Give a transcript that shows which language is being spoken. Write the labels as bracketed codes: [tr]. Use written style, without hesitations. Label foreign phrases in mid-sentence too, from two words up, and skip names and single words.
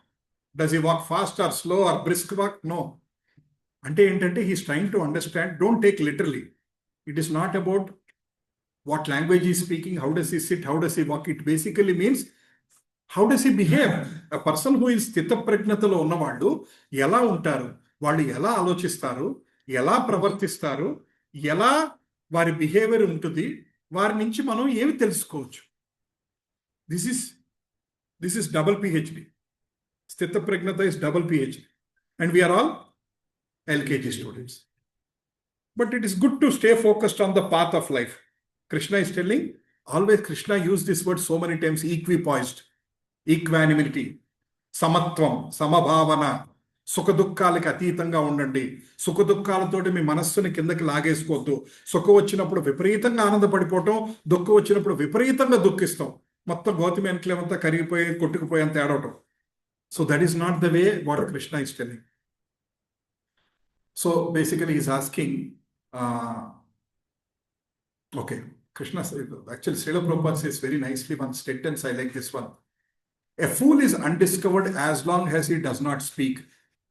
[en] Does he walk fast or slow or brisk walk? No. Ante he is trying to understand. Don't take literally. It is not about what language he is speaking, how does he sit, how does he walk. It basically means, how does he behave? A person who is [te] స్థితప్రజ్ఞతలో ఉన్నవాళ్ళు, ఎలా ఉంటారు, వాళ్ళు ఎలా ఆలోచిస్తారు, ఎలా ప్రవర్తిస్తారు, ఎలా వారి behavior ఉంటుది, వారి నుంచి మనం ఏమి తెలుసుకోవచ్చు. [en] This is double PhD. Sthita Pragnata is double PhD. And we are all LKG students. But it is good to stay focused on the path of life. Krishna is telling, always Krishna used this word so many times, equipoised, equanimity, [te] సమత్వం, సమభావన, సుఖదుఖాలకి అతీతంగా ఉండండి. సుఖదుఖాలతోటి మీ మనస్సుని కిందకి లాగేసుకోవద్దు. సుఖం వచ్చినప్పుడు విపరీతంగా ఆనందపడిపోవటం, దుఃఖం వచ్చినప్పుడు విపరీతంగా దుఃఖిస్తాం. మొత్తం గౌతమి అంతా కరిగిపోయి కొట్టుకుపోయేంత ఏడవటం. [en] So that is not the way what Krishna is telling. So basically he is asking, okay, Krishna said, actually Srila Prabhupada says very nicely one sentence, I like this one. A fool is undiscovered as long as he does not speak.